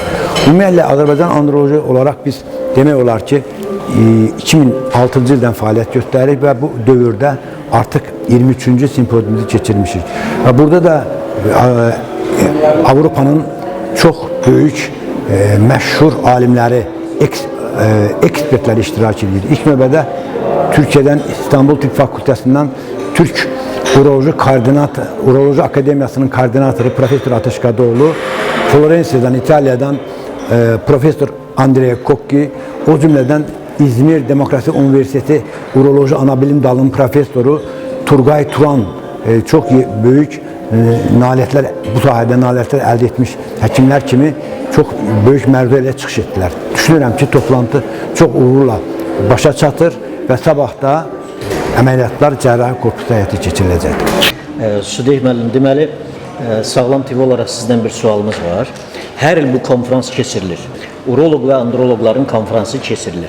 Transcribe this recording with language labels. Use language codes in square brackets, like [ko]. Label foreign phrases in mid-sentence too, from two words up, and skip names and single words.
[az] Ümumiyyətlə Azərbaycan Androloji olaraq biz demək olar ki 2006-cı ildən fəaliyyət göstəririk və bu dövrdə artıq 23-cü simpoziumuzu keçirmişik. Və burada da Avropanın çox böyük, məşhur alimləri, ekspertləri iştirak edir. [tr] İlk növbədə Türkiyədən İstanbul Tıp Fakültəsindən Türk Uroloji Akademiyasının koordinatoru Profesör Ateş Kadıoğlu, Florensiyadan, İtalya'dan Profesör Andrea Cocchi, o cümleden İzmir Demokrasi Üniversitesi Uroloji Anabilim Dalı'nın profesörü Turgay Turan çok büyük naletler, bu sahada naletler elde etmiş hekimler kimi çok büyük məruzə çıxış ettiler. [az] Düşünürəm ki, toplantı [tr] çok uğurla [az] başa çatır ve sabahda əməliyyatlar cərrahi korpusu həyata keçiriləcəkdir. Sudeyh müəllim, deməli, Sağlam TV olaraq sizdən bir sualımız var. Hər il bu konferans keçirilir. Uroloq və androloqların konferansı keçirilir.